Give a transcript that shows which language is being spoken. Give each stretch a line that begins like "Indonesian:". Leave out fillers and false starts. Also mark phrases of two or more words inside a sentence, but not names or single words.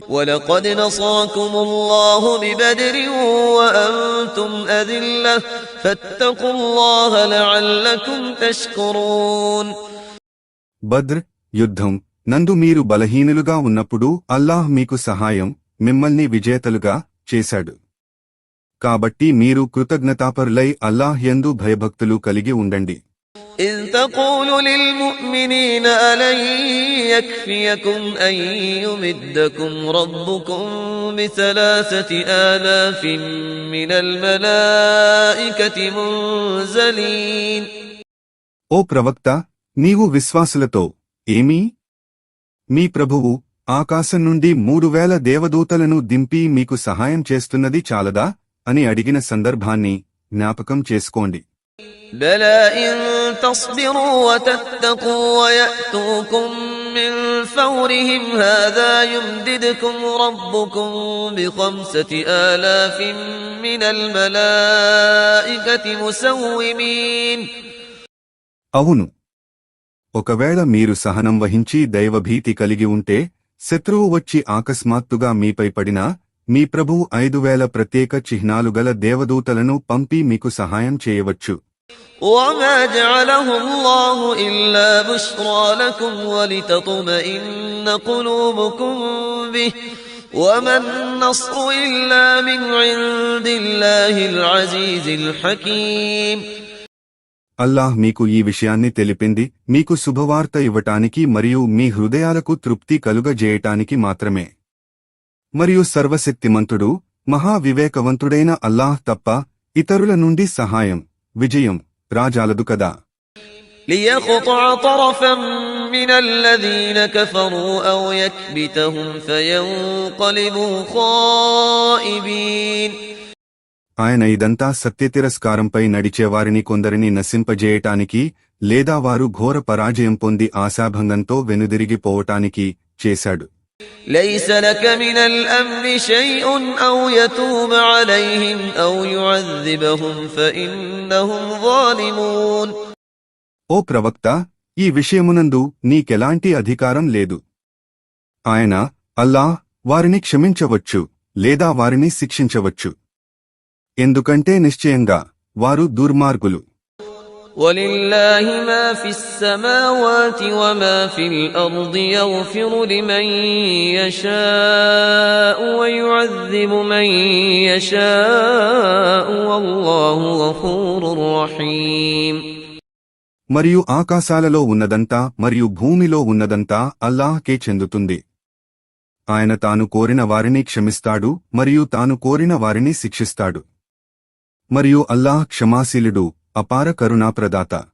Arabic: وَلَقَدْ نَصَرَكُمُ اللَّهُ بِبَدْرٍ وَأَنْتُمْ أَذِلَّةٌ فَاتَّقُوا اللَّهَ لَعَلَّكُمْ تَشْكُرُونَ.
Telugu: బద్ర్ యుద్ధం నందు మీరు బలహీనులుగా ఉన్నప్పుడు అల్లాహ్ మీకు సహాయం, మిమ్మల్ని విజేతలుగా చేశాడు. కాబట్టి మీరు కృతజ్ఞతాపరులై అల్లాహ్ యందు భయభక్తులు కలిగి ఉండండి.
Arabic: إذ تقول للمؤمنين ألن يكفيكم أن يمدكم ربكم ب3,000 من الملائكة منزلين.
Telugu: ఓ ప్రవక్త, నీవు విశ్వాసులతో ఏమీ మీ ప్రభువు ఆకాశం నుండి 3,000 దేవదూతలను దింపి మీకు సహాయం చేస్తున్నది చాలదా అని అడిగిన సందర్భాన్ని జ్ఞాపకం చేసుకోండి.
Arabic: بلى إن تصبروا وتتقوا ويأتوكم من فورهم هذا يمددكم ربكم ب5,000 من الملائكة مسومين.
Telugu: అవును, ఒకవేళ మీరు సహనం వహించి దైవభీతి కలిగి ఉంటే శత్రువు వచ్చి అకస్మాత్తుగా మీపై పడినా మీ ప్రభువు 5,000 ప్రత్యేక చిహ్నాలు గల దేవదూతలను పంపి మీకు సహాయం చేయవచ్చు.
Arabic: وما جعله الله إلا بشرى لكم ولتطمئن قلوبكم به وما النصر إلا من عند الله العزيز الحكيم.
Telugu: అల్లాహ్ మీకు ఈ విషయాన్ని తెలిపింది మీకు శుభవార్త ఇవ్వటానికి మరియు మీ హృదయాలకు తృప్తి కలుగజేయటానికి మాత్రమే. మరియు సర్వశక్తిమంతుడు మహావివేకవంతుడైన అల్లాహ్ తప్ప ఇతరుల నుండి సహాయం, విజయం రాజాలదు కదా.
Arabic: ليقطع طرفا من الذين كفروا أو يكبتهم فينقلبوا خائبين.
Telugu: ఆయన ఇదంతా సత్యతిరస్కారంపై నడిచేవారిని కొందరిని నశింపజేయటానికి లేదా వారు ఘోర పరాజయం పొంది ఆశాభంగంతో వెనుదిరిగిపోవటానికి చేశాడు.
Arabic: ليس لك من الأمر شيء أو يتوب عليهم أو يعذبهم فإنهم ظالمون.
Telugu: ఓ ప్రవక్త, ఈ విషయమునందు నీకెలాంటి అధికారం లేదు. ఆయన అల్లాహ్ వారిని క్షమించవచ్చు లేదా వారిని శిక్షించవచ్చు, ఎందుకంటే నిశ్చయంగా వారు దుర్మార్గులు.
Arabic: ولله ما في السماوات وما في الأرض يغفر لمن يشاء ويعذب من يشاء والله غفور رحيم.
Telugu: మరియు ఆకాశాలలో ఉన్నదంతా మరియు భూమిలో ఉన్నదంతా అల్లాహ్కే చెందుతుంది. ఆయన తాను కోరిన వారిని క్షమిస్తాడు మరియు తాను కోరిన వారిని శిక్షిస్తాడు. మరియు అల్లాహ్ క్షమాశీలుడు, అపార కరుణాప్రదాత.